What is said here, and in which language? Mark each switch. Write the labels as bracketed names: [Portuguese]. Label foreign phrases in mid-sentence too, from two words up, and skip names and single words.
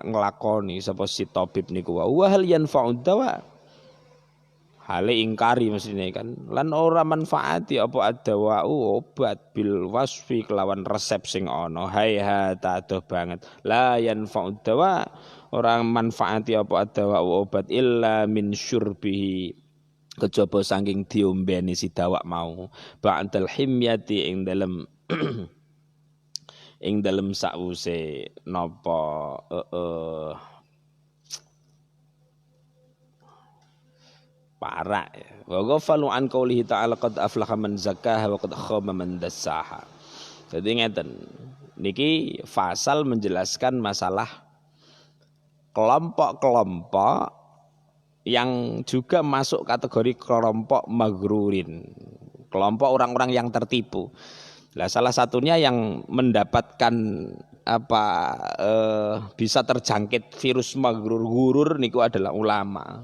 [Javanese] nglakoni sapa si tabib niku [Arabic] وهل ينفع الدواء [Javanese] hale ingkari mestine kan lan ora manfaati apa adawau obat [Arabic] بالوصف [Javanese] kelawan resep sing ana hayhata adoh banget [Arabic] لا ينفع الدواء [Javanese] ora manfaati apa adawau obat [Arabic] إلا من شربه [Javanese] kejaba saking diombeni si dawak mau [Arabic] بعد الحمية [Javanese] ing dalem sakwuse napa parak [Arabic] وغفلوا عن قوله تعالى قد أفلح من زكاها وقد خاب من دساها. [Javanese] Jadi ngeten niki [Indonesian] fasal menjelaskan masalah kelompok-kelompok yang juga masuk kategori kelompok maghrurin, kelompok orang-orang yang tertipu. Nah, salah satunya yang mendapatkan bisa terjangkit virus maghrur niku adalah ulama.